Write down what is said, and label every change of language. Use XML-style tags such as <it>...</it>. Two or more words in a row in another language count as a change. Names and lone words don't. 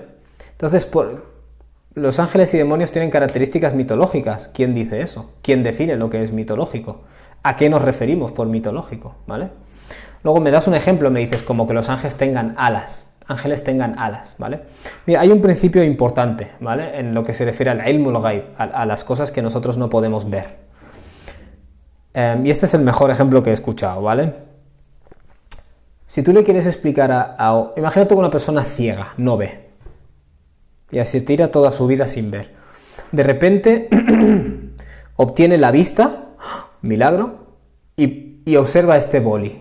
<es>Entonces, los ángeles y demonios tienen características mitológicas. ¿Quién dice eso? ¿Quién define lo que es mitológico? ¿A qué nos referimos por mitológico? ¿Vale? Luego me das un ejemplo, me dices como que los ángeles tengan alas, ¿vale? Mira, hay un principio importante, ¿vale? En lo que se refiere al</es> <ar>علم الغيب,</ar> <es>a las cosas que nosotros no podemos ver. Y este es el mejor ejemplo que he escuchado, ¿vale? Si tú le quieres explicar imagínate que una persona ciega, no ve, y así tira toda su vida sin ver. De repente obtiene la vista, milagro, y observa este boli.</es>